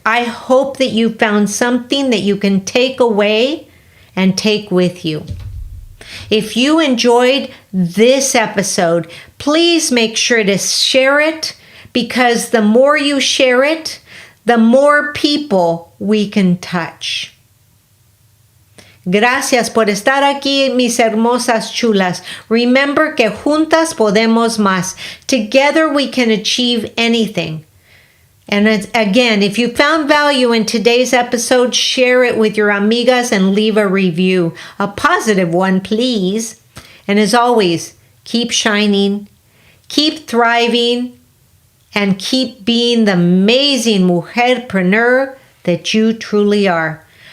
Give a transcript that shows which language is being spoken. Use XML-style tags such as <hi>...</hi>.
<en>I hope that you found something that you can take away and take with you. If you enjoyed this episode, please make sure to share it, because the more you share it, the more people we can touch.</en> <es>Gracias por estar aquí, mis hermosas chulas.</es> <en>Remember</en> <es>que juntas podemos más.</es> <en>Together we can achieve anything. And again, if you found value in today's episode, share it with your amigas and leave a review. A positive one, please. And as always, keep shining, keep thriving, and keep being the amazing mujerpreneur that you truly are.</en>